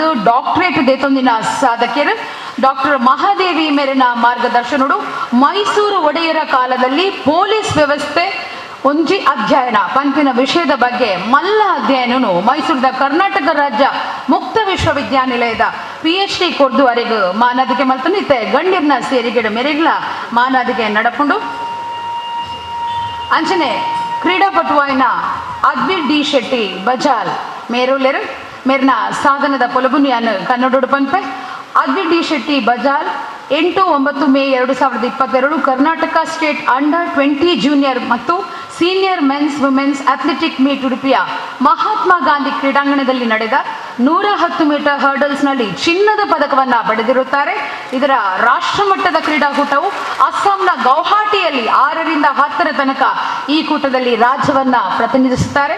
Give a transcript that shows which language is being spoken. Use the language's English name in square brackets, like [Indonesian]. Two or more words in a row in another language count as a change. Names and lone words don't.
[Tulu] ಡಾಕ್ಟರೇಟ್ ದೇತೊಂದಿನ ಸಾಧಕರು ಡಾಕ್ಟರ್ ಮಹಾದೇವಿ ಮೇರಿನ ಮಾರ್ಗದರ್ಶನಡು ಮೈಸೂರು ಒಡೆಯರ ಕಾಲದಲ್ಲಿ ಪೊಲೀಸ್ ವ್ಯವಸ್ಥೆ ಒಂಜಿ ಅಧ್ಯಯನ ಪಂಪಿನ ವಿಷಯದ ಬಗ್ಗೆ ಮಲ್ಲ ಅಧ್ಯಯನನು ಮೈಸೂರದ ಕರ್ನಾಟಕ ರಾಜ್ಯ ಮುಕ್ತ ವಿಶ್ವವಿದ್ಯಾನಿಲಯದ PhD ಕೊರ್ದುವರೆಗೂ ಮಾನದಿಗೆ ಮಲ್ತನಿತ್ತೆ ಗಣ್ಯರ್ನ ಸೇರಿಗೆಡು ಮೆರೆಗ್ಲ ಮಾನದಿಗೆ ನಡಪುಂಡು ಅಂಚನೆ ಕ್ರೀಡಾಪಟುವಾಯಿನ ಅದ್ವಿರ್ ಡಿ ಶೆಟ್ಟಿ ಬಜಾಲ್ ಮೇರುಲೆರು ಮೇರ್ನ ಸಾಧನದ ಪೊಲಬುನಿಯನ್ನು ಕನ್ನಡೋಡು ಪಂಪೆ [Kannada] ಅದ್ವಿರ್ ಡಿ ಶೆಟ್ಟಿ ಬಜಾಲ್ 8-9 ಮೇ 2022 ಕರ್ನಾಟಕ ಸ್ಟೇಟ್ ಅಂಡರ್-20 ಜೂನಿಯರ್ ಮತ್ತು ಸೀನಿಯರ್ ಮೆನ್ಸ್ ವುಮೆನ್ಸ್ ಅಥ್ಲೆಟಿಕ್ ಮೀಟ್ ಉಡುಪಿಯ ಮಹಾತ್ಮ ಗಾಂಧಿ ಕ್ರೀಡಾಂಗಣದಲ್ಲಿ ನಡೆದ 110 ಮೀಟರ್ ಹರ್ಡಲ್ಸ್ನಲ್ಲಿ ಚಿನ್ನದ ಪದಕವನ್ನು ಪಡೆದಿರುತ್ತಾರೆ. ಇದರ ರಾಷ್ಟ್ರಮಟ್ಟದ ಕ್ರೀಡಾಕೂಟವು ಅಸ್ಸಾಂನ ಗೌಹಾಟಿಯಲ್ಲಿ 6ರಿಂದ 10ರ ತನಕ ಈ ಕೂಟದಲ್ಲಿ ರಾಜ್ಯವನ್ನ ಪ್ರತಿನಿಧಿಸುತ್ತಾರೆ.